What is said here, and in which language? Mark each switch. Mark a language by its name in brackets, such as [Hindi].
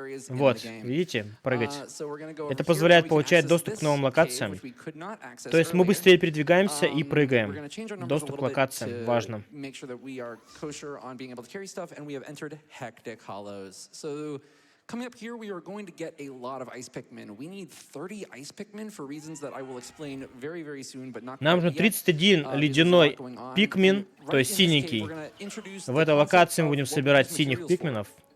[Russian] Вот, видите, прыгать. Это позволяет получать доступ к новым локациям. То есть мы быстрее передвигаемся и прыгаем. Доступ к локациям важно. [English] Coming up here, we are going to get a lot of ice Pikmin. We need 30 ice Pikmin for reasons that I will explain very, very soon, but not [Russian] Нам нужно 31 ледяной пикмин, то есть синенький. В этой локации мы будем собирать синих пикминов.